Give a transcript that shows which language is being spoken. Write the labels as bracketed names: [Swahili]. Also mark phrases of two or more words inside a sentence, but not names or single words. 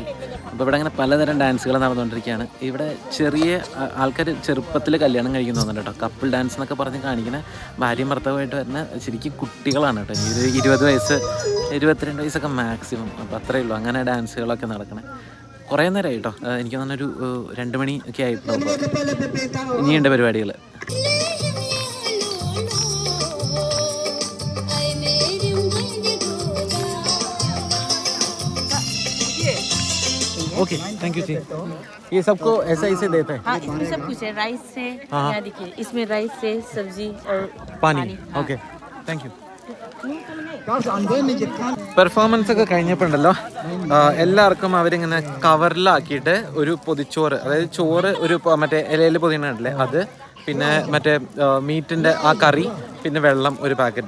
[Malayalam] അപ്പോൾ ഇവിടെ അങ്ങനെ പലതരം ഡാൻസുകൾ നടന്നുകൊണ്ടിരിക്കുകയാണ്. ഇവിടെ ചെറിയ ആൾക്കാർ ചെറുപ്പത്തിൽ കല്യാണം കഴിക്കുന്നു തോന്നുന്നുണ്ട് കേട്ടോ. കപ്പിൾ ഡാൻസ് എന്നൊക്കെ പറഞ്ഞ് കാണിക്കുന്ന ഭാര്യയും ഭർത്താവുമായിട്ട് വരുന്ന ശരിക്കും കുട്ടികളാണ് കേട്ടോ. 20 വയസ്സ് 22 വയസ്സൊക്കെ മാക്സിമം. അപ്പോൾ അത്രയേ ഉള്ളൂ അങ്ങനെ ഡാൻസുകളൊക്കെ നടക്കണേ. കുറേ നേരമായി കേട്ടോ. എനിക്ക് തോന്നുന്നൊരു 2 മണി ഒക്കെ ആയിട്ടുണ്ടാവും. ഇനിയുണ്ട് പരിപാടികൾ. [English] okay thank you जी। [Hindi] ये सबको ऐसा ऐसे देते हैं? हाँ, इसमें सब कुछ है, राइस से, यहाँ देखिए इसमें राइस से सब्जी और [English] पानी। okay thank you. [Malayalam] പെർഫോമൻസ് ഒക്കെ കഴിഞ്ഞപ്പോണ്ടല്ലോ എല്ലാവർക്കും അവരിങ്ങനെ കവറിലാക്കിയിട്ട് ഒരു പൊതിച്ചോറ്, അതായത് ചോറ് ഒരു മറ്റേ ഇലയിൽ പൊതിയണല്ലേ അത്, പിന്നെ മറ്റേ മീറ്റിൻ്റെ ആ കറി, പിന്നെ വെള്ളം ഒരു പാക്കറ്റ്.